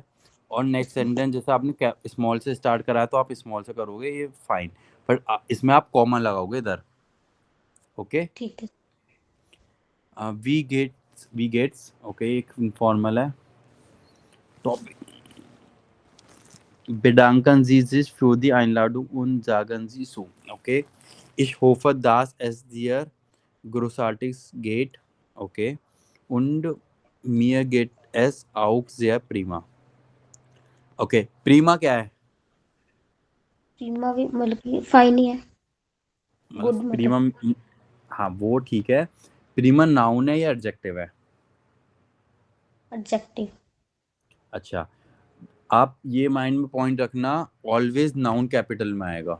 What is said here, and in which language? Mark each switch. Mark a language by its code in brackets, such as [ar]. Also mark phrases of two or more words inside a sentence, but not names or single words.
[hi] और नेक्स्ट अच्छा। सेंटेंस जैसे आपने स्मॉल से स्टार्ट करा है तो आप स्मॉल से करोगे, ये फाइन। पर इसमें आप कॉमा लगाओगे इधर, ओके? ठीक है। [de] wie geht's, [hi] ओके, एक फॉर्मल है। [de] टॉपिक Bedanken Sie sich für die Einladung und sagen Sie so. Okay. Ich hoffe, dass es dir großartig geht. Okay. Und mir geht es auch sehr prima. [hi] Okay. Prima क्या है? प्रीमा भी मतलब कि फाइन ही है। मतलब गुड मतलब। प्रीमा, हाँ वो ठीक है। प्रीमा नाउन है या एडजेक्टिव है? एडजेक्टिव। अच्छा, आप ये माइंड में पॉइंट रखना, [en] always noun capital [hi] में आएगा,